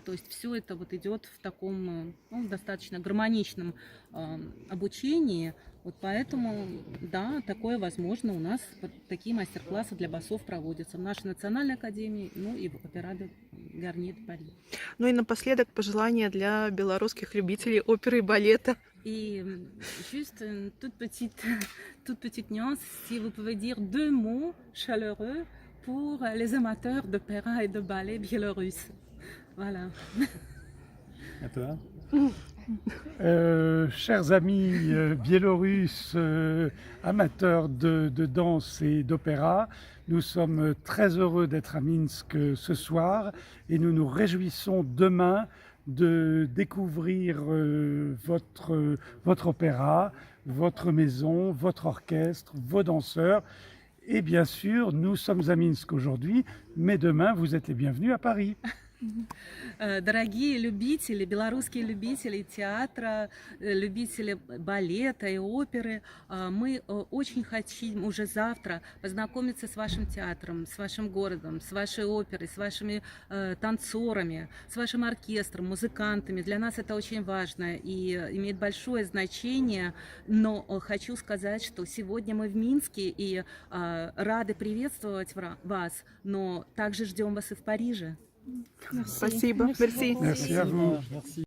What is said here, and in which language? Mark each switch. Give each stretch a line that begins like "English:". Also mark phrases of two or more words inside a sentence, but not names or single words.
Russian: То есть все это вот идет в таком достаточно гармоничном обучении. Вот поэтому, да, такое возможно. У нас вот такие мастер-классы для басов проводятся в нашей национальной академии, ну и в Опера де Гарнье де Пари. Ну и напоследок пожелания для белорусских любителей оперы и балета.
French: Et juste une toute petite nuance, si vous pouvez dire 2 mots chaleureux pour les amateurs d'opéra et de ballet biélorusse. Voilà. À toi. Chers amis biélorusses, amateurs de danse et d'opéra, nous sommes très heureux d'être à Minsk ce soir et nous nous réjouissons demain de découvrir votre opéra, votre maison, votre orchestre, vos danseurs. Et bien sûr, nous sommes à Minsk aujourd'hui, mais demain, vous êtes les bienvenus à Paris.
Russian: Дорогие любители, белорусские любители театра, любители балета и оперы, мы очень хотим уже завтра познакомиться с вашим театром, с вашим городом, с вашей оперой, с вашими танцорами, с вашим оркестром, музыкантами. Для нас это очень важно и имеет большое значение, но хочу сказать, что сегодня мы в Минске и рады приветствовать вас, но также ждем вас и в Париже. Спасибо. Мерси.
French: Merci à vous. Merci.